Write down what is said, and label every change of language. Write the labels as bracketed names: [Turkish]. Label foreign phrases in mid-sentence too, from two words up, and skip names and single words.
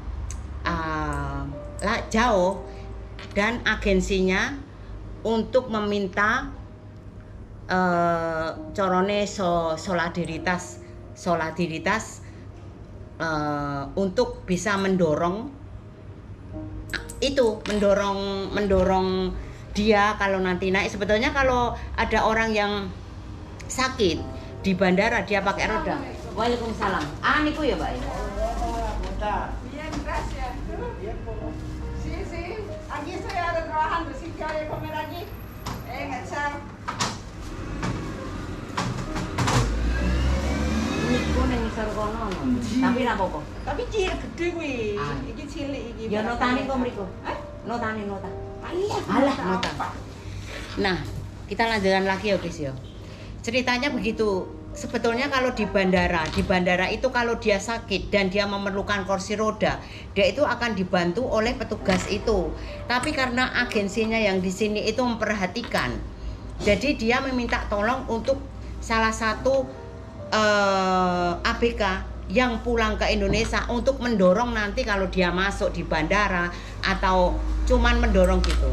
[Indonesian] jauh, dan agensinya untuk meminta corone solidaritas untuk bisa mendorong dia kalau nanti naik. Sebetulnya kalau ada orang yang sakit di bandara dia pakai roda. [Javanese] Waalaikumsalam. Niku ya, Pak. [Spanish] Bien, gracias. Sí, sí. Aquí estoy ahora trabajando. Si quiere comer aquí, venga, chao. [Javanese] Niku ning ngisor kono. Tapi ra apa-apa. Tapi cilik gede kuwi. Ah. Iki cilik iki. Ya notane kok mriku. Nota. Alah, nota. [Indonesian] Nah, kita lanjutkan lagi ya, guys ya. Ceritanya begitu. Sebetulnya kalau di bandara itu kalau dia sakit dan dia memerlukan kursi roda, dia itu akan dibantu oleh petugas itu. Tapi karena agensinya yang di sini itu memperhatikan, jadi dia meminta tolong untuk salah satu ABK yang pulang ke Indonesia untuk mendorong nanti kalau dia masuk di bandara atau cuman mendorong gitu.